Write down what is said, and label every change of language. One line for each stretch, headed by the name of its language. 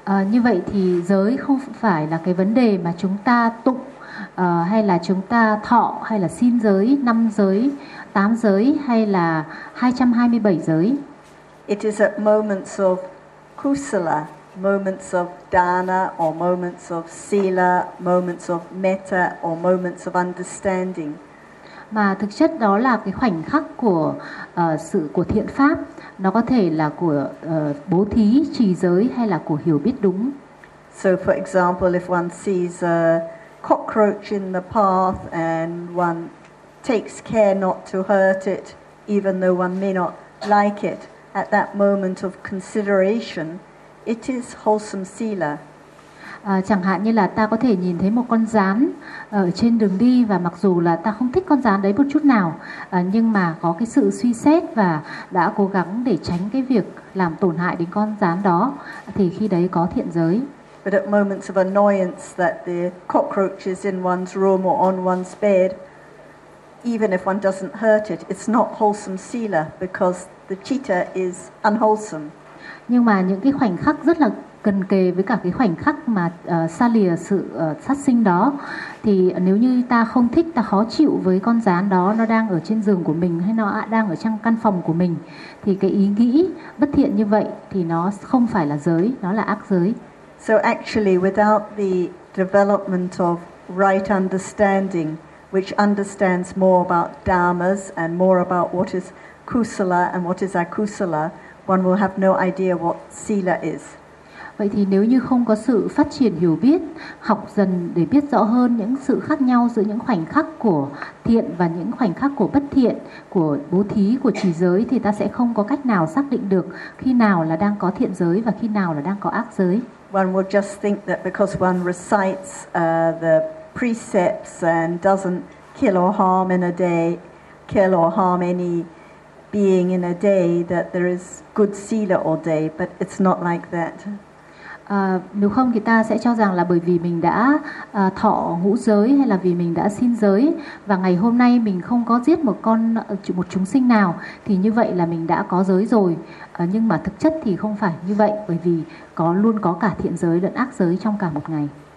Vietnamese: Như vậy thì giới không phải là cái vấn đề mà chúng ta tụng hay là chúng ta thọ hay là xin giới, 5 giới, 8 giới hay là 227 giới.
English: It is at moments of kusala, moments of dana or moments of sila, moments of metta or moments of understanding.
Vietnamese: Mà thực chất đó là cái khoảnh khắc của sự của thiện pháp, nó có thể là của bố thí, trì giới hay là của hiểu biết đúng.
English: So for example, if one sees a cockroach in the path and one takes care not to hurt it even though one may not like it, at that moment of consideration, it is wholesome sila.
Vietnamese: Chẳng hạn như là ta có thể nhìn thấy một con rán ở trên đường đi và mặc dù là ta không thích con rán đấy một chút nào, nhưng mà có cái sự suy xét và đã cố gắng để tránh cái việc làm tổn hại đến con rán đó thì khi đấy có thiện giới.
English: But at moments of annoyance that the cockroach is in one's room or on one's bed, even if one doesn't hurt it, it's not wholesome sila because the citta is unwholesome.
Vietnamese: Nhưng mà những cái khoảnh khắc rất là gần kề với cả cái khoảnh khắc mà xa lìa sự sát sinh đó, thì nếu như ta không thích, ta khó chịu với con rán đó, nó đang ở trên giường của mình hay nó đang ở trong căn phòng của mình, thì cái ý nghĩ bất thiện như vậy thì nó không phải là giới, nó là ác giới.
English: So actually without the development of right understanding, which understands more about dharmas and more about what is kusala and what is akusala, one will have no idea what sila is.
Vietnamese: Vậy thì nếu như không có sự phát triển hiểu biết, học dần để biết rõ hơn những sự khác nhau giữa những khoảnh khắc của thiện và những khoảnh khắc của bất thiện, của bố thí, của trì giới, thì ta sẽ không có cách nào xác định được khi nào là đang có thiện giới và khi nào là đang có ác giới.
English: One will just think that because one recites the precepts and doesn't kill or harm in a day, kill or harm any being in a day, that there is good sila all day, but it's not like that.
Vietnamese: Nếu không thì ta sẽ cho rằng là bởi vì mình đã thọ ngũ giới hay là vì mình đã xin giới và ngày hôm nay mình không có giết một chúng sinh nào thì như vậy là mình đã có giới rồi, nhưng mà thực chất thì không phải như vậy, bởi vì có luôn có cả thiện giới lẫn ác giới trong cả một ngày.